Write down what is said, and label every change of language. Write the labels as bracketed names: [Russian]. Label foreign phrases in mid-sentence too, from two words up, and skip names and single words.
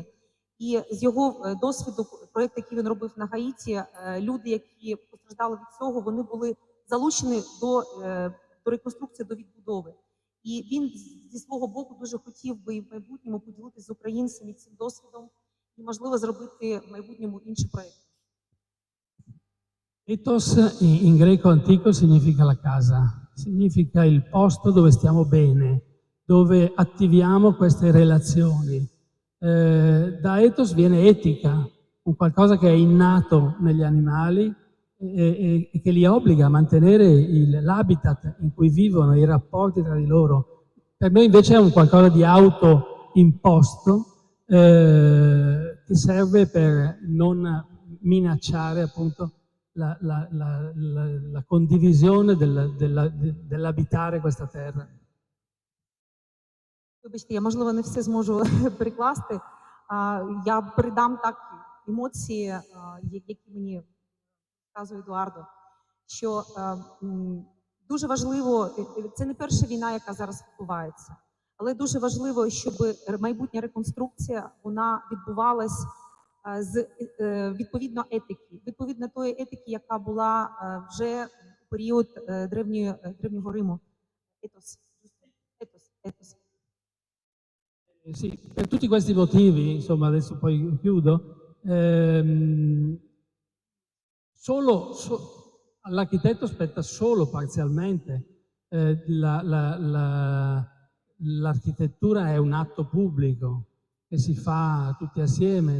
[Ukrainian] І з його досвіду, проєкт, який він робив на Гаїті, люди, які постраждали від цього, вони були залучені до реконструкції, до відбудови. І він зі свого боку дуже хотів би і в майбутньому поділитися з українцями цим досвідом і, можливо, зробити в майбутньому інший проєкт. [Italian] Ethos in greco antico significa la casa, significa il posto dove stiamo bene, dove attiviamo queste relazioni. Da ethos viene etica, un qualcosa che è innato negli animali e che li obbliga a mantenere l'habitat in cui vivono, i rapporti tra di loro. Per noi invece è un qualcosa di autoimposto che serve per non minacciare appunto la condivisione dell'abitare questa terra. [Ukrainian] Вибачте, я, можливо, не все зможу перекласти. Я передам так емоції, які мені розказує Едуардо, що дуже важливо, це не перша війна, яка зараз відбувається, але дуже важливо, щоб майбутня реконструкція, вона відбувалась з відповідно етики, відповідно тої етики, яка була вже в період Древнього Риму. Етос. [Italian] Sì, per tutti questi motivi, insomma, adesso poi chiudo, all'architetto spetta solo parzialmente. L'architettura è un atto pubblico che si fa tutti assieme.